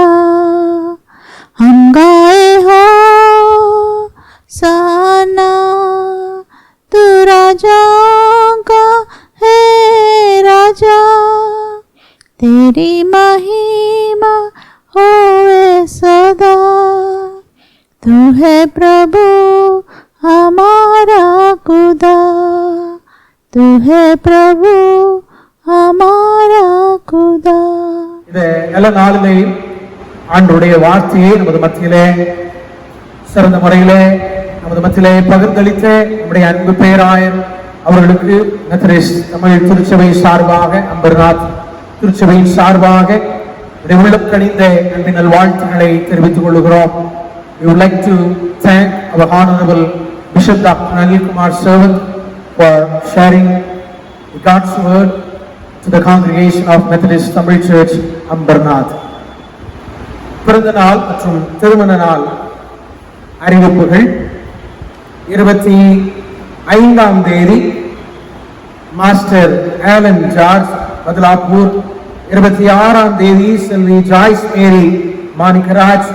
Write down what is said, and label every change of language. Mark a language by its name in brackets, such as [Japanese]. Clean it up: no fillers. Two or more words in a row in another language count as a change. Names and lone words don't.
[Hindi] हम गाए हो सना, तू राजाओं का है राजा, तेरी महिमा होवे सदा। तू है प्रभु हमारा खुदा, तू है प्रभु हमारा खुदा। [Tamil] இந்த நல்ல நாளிலே ஆண்டவருடைய வார்த்தையை நமது மத்தியிலே சிறந்த முறையிலே நமது மத்தியிலே பகிர்ந்தளித்த நம்முடைய அன்பு பேராயர் அவர்களுக்கு மெத்தடிஸ்ட் தமிழ் திருச்சபை சார்பாக, அம்பர்நாத் திருச்சபையின் சார்பாக உள்ளம் கனிந்த அன்பின் நல்வாழ்த்துக்களை தெரிவித்துக் கொள்கிறோம். [English] We would like to thank our Honorable Bishop Dr. Anil Kumar Servant for sharing God's word to the congregation of Methodist Tamil Church, Ambernath. [Tamil] பிறந்த நாள் மற்றும் திருமண நாள் அறிவிப்புகள். 25ஆம் தேதி மாஸ்டர் ஆலன் ஜார்ஜ் பத்லாப்பூர். 26ஆம் தேதி செல்வி ஜாய்ஸ் மேரி மாணிக்கராஜ்.